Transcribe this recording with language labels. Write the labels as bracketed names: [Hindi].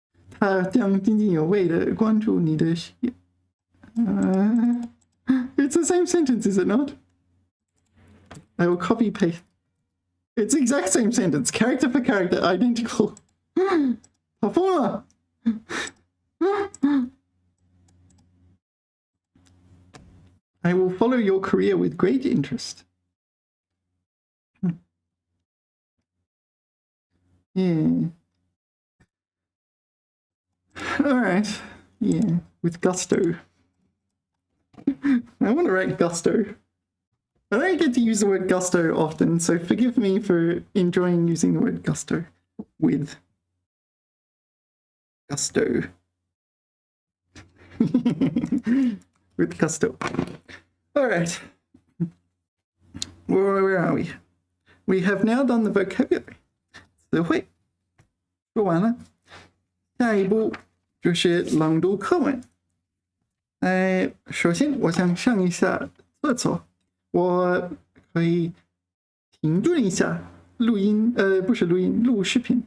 [Chinese] 他将津津有味地关注你的事业. [English] It's the same sentence, is it not? I will copy paste. It's the exact same sentence, character for character, identical. Performer. I will follow your career with great interest. Yeah. All right. Yeah, with gusto. I want to write gusto. I don't get to use the word gusto often, so forgive me for enjoying using the word gusto. With gusto. With gusto. All right. Where are we? We have now done the vocabulary. [Chinese] 词汇说完了，下一步就是朗读课文。首先我想上一下厕所，我可以停顿一下录音，不是录音，录视频。